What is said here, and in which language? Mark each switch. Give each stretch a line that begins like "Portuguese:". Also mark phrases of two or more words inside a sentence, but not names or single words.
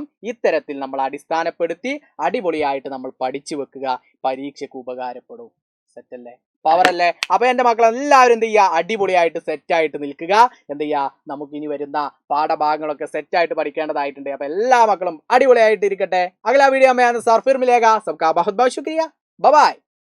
Malayalam: ഇത്തരത്തിൽ നമ്മൾ അടിസ്ഥാനപ്പെടുത്തി അടിപൊളിയായിട്ട് നമ്മൾ പഠിച്ചു വെക്കുക. പരീക്ഷയ്ക്ക് ഉപകാരപ്പെടും. സെറ്റല്ലേ? പവറല്ലേ? അപ്പൊ എന്റെ മക്കൾ എല്ലാവരും എന്ത് ചെയ്യുക? അടിപൊളിയായിട്ട് സെറ്റായിട്ട് നിൽക്കുക. എന്ത് ചെയ്യുക? നമുക്ക് ഇനി വരുന്ന പാഠഭാഗങ്ങളൊക്കെ സെറ്റായിട്ട് പഠിക്കേണ്ടതായിട്ടുണ്ട്. അപ്പൊ എല്ലാ മക്കളും അടിപൊളിയായിട്ട് ഇരിക്കട്ടെ.
Hindi: अगला वीडियो में सर फिर मिलेगा. सबका बहुत बहुत शुक्रिया.
English: bye bye.